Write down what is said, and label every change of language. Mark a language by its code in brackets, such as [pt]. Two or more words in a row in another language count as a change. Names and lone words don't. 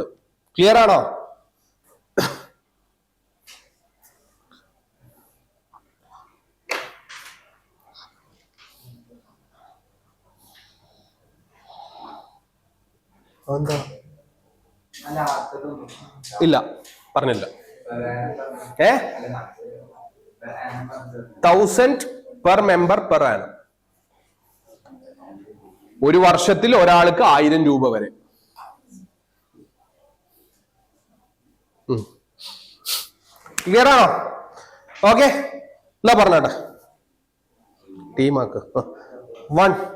[ml] ക്ലിയർ ആണോ? ഇല്ല, പറഞ്ഞില്ല. [en] 1000 per member per annum. [ml] ഒരു വർഷത്തിൽ ഒരാൾക്ക് 1000 രൂപ വരെ. ക്ലിയർ ആണോ? ഓക്കെ, എന്നാ പറഞ്ഞോട്ടെ. ടീമാക്ക് 1.